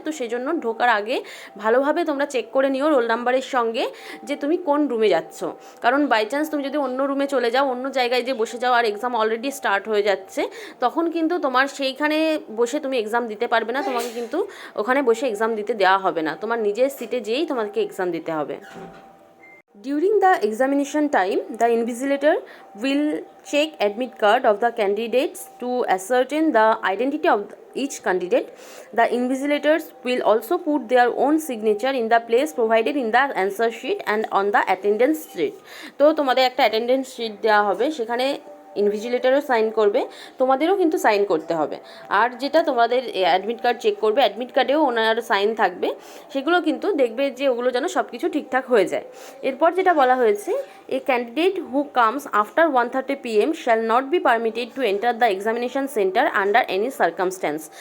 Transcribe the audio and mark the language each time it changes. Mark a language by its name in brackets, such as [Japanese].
[Bangla] তো সেই জন্য ঢোকার আগে ভালোভাবে তোমরা চেক করে নিও রোল নাম্বারের সঙ্গে যে তুমি কোন রুমে যাচ্ছ। কারণ বাই চান্স তুমি যদি অন্য রুমে চলে যাও, অন্য জায়গায় যে বসে যাও, আর এক্সাম অলরেডি স্টার্ট হয়ে যাচ্ছে, তখন কিন্তু তোমার সেইখানে বসে তুমি এক্সাম দিতে পারবে না, তোমাকে কিন্তু ওখানে বসে এক্সাম দিতে দেওয়া হবে না, তোমার নিজের সিটে যেয়েই তোমাকে এক্সাম দিতে হবে। [English] During the examination time, the invigilator will check admit card of the candidates to ascertain the identity of each candidate. The invigilators will also put their own signature in the place provided in the answer sheet and on the attendance sheet. [Bangla] তো তোমাদের একটা attendance sheet দেওয়া হবে, সেখানে ইনভিজিলেটরও sign করবে, তোমাদেরও কিন্তু sign করতে হবে। আর যেটা তোমাদের অ্যাডমিট কার্ড চেক করবে, অ্যাডমিট কার্ডেও ওনার সাইন থাকবে, সেগুলো কিন্তু দেখবে যে ওগুলো যেন সব কিছু ঠিকঠাক হয়ে যায়। এরপর যেটা বলা হয়েছে, [English] A candidate who comes after 1:30 PM shall not be permitted to enter the examination centre under any circumstance.